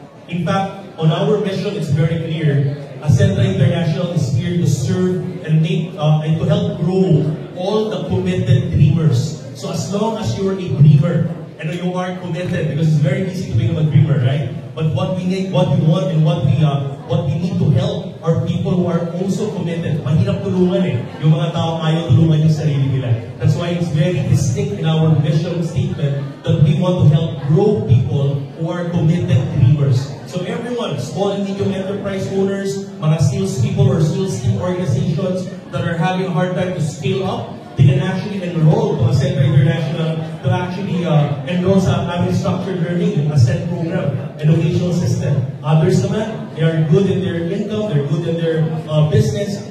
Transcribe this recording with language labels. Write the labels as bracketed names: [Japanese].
[English] In fact, on our mission, it's very clear. Ascendra International is here to serve and and to help grow all the committed dreamers. So as long as you're a dreamer, and you are committed, because it's very easy to become a dreamer, right? But what we need, what we want, and what we need to help are people who are also committed. [Filipino] Mahirap tulungan eh. Yung mga tao ayaw tulungan yung sarili nila. [English] That's why it's very distinct in our mission statement that we want to help grow people who are committed dreamers. So everyone, small and medium enterprise owners, mga sales people or sales team organizations that are having a hard time to scale up, they can actually enroll to Ascendra International to actually enroll [Filipino] sa aming [English] structured learning, Ascend program, educational system. Others naman, they are good in their income, they're good in their business,